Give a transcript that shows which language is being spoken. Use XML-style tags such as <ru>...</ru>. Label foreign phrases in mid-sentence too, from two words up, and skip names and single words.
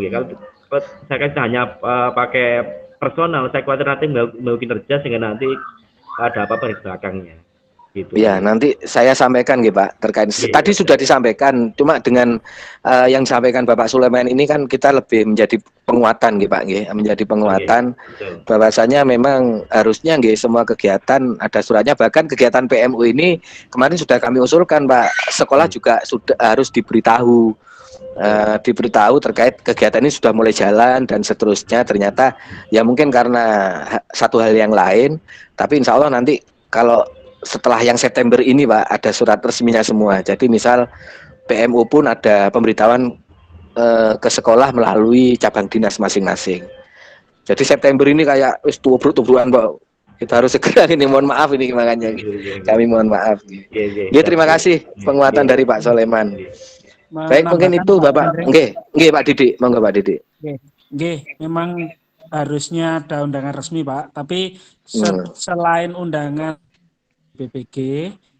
<id>Kalau saya kan hanya pakai personal, saya khawatir nanti mau kinerja sehingga nanti ada apa-apa di belakangnya. Gitu. Ya, nanti saya sampaikan nggih, Pak, terkait tadi sudah disampaikan, cuma dengan yang disampaikan Bapak Sulaiman ini kan kita lebih menjadi penguatan nggih, Pak, nggih, menjadi penguatan bahwasanya memang harusnya nggih semua kegiatan ada suratnya, bahkan kegiatan PMU ini kemarin sudah kami usulkan, Pak, sekolah juga sudah harus diberitahu terkait kegiatan ini sudah mulai jalan dan seterusnya. Ternyata ya mungkin karena satu hal yang lain, tapi</id> <ar>insya Allah</ar> <id>nanti kalau setelah yang September ini, Pak, ada surat resminya semua. Jadi misal PMU pun ada pemberitahuan ke sekolah melalui cabang dinas masing-masing. Jadi September ini kayak</id> <jv>wis tubruk-tubrukan,</jv> <id>Pak. Kita harus segera ini, mohon maaf ini makanya. Kami mohon maaf. Ya, terima kasih penguatan dari Pak Sulaiman. Baik, mungkin itu Bapak. Nggih, Pak Didik. Monggo Pak Didik. Nggih, memang harusnya ada undangan resmi, Pak, tapi selain undangan BPG</id>